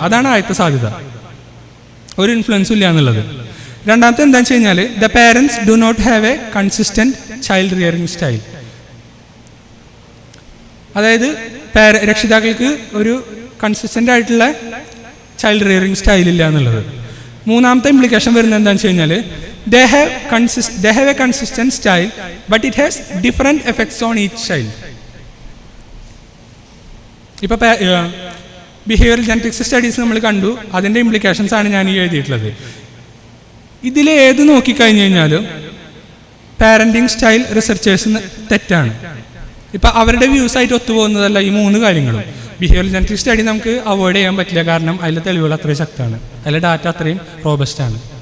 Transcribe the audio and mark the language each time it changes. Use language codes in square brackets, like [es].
[ml] അതാണ് ആദ്യത്തെ സാധ്യത, ഒരു ഇൻഫ്ലുവൻസും ഇല്ല എന്നുള്ളത്. രണ്ടാമത്തെ എന്താണെന്ന് വെച്ച് കഴിഞ്ഞാൽ [en] The parents do not have a consistent child rearing style. [ml] അതായത് രക്ഷിതാക്കൾക്ക് ഒരു കൺസിസ്റ്റൻ്റ് ആയിട്ടുള്ള ചൈൽഡ് റിയറിങ് സ്റ്റൈലില്ല എന്നുള്ളത്. മൂന്നാമത്തെ ഇംപ്ലിക്കേഷൻ വരുന്നത് എന്താണെന്ന് വെച്ച് കഴിഞ്ഞാൽ [en] they have a consistent style but it has different effects on each child. [ml] ഇപ്പോൾ ബിഹേവിയറൽ ജനറ്റിക്സ് സ്റ്റഡീസ് നമ്മൾ കണ്ടു, അതിൻ്റെ ഇംപ്ലിക്കേഷൻസ് ആണ് ഞാൻ ഈ എഴുതിയിട്ടുള്ളത്. ഇതിൽ ഏത് നോക്കിക്കഴിഞ്ഞ് കഴിഞ്ഞാലും പാരന്റിങ് സ്റ്റൈൽ റിസർച്ചേഴ്സ് തെറ്റാണ്. ഇപ്പം അവരുടെ വ്യൂസ് ആയിട്ട് ഒത്തുപോകുന്നതല്ല ഈ 3 കാര്യങ്ങളും. ബിഹേവിയറൽ ജനറ്റിക് സ്റ്റഡി നമുക്ക് അവോയ്ഡ് ചെയ്യാൻ പറ്റില്ല, കാരണം അതിലെ തെളിവുകൾ അത്രയും ശക്തമാണ്, അതിലെ ഡാറ്റ അത്രയും റോബസ്റ്റ് ആണ്.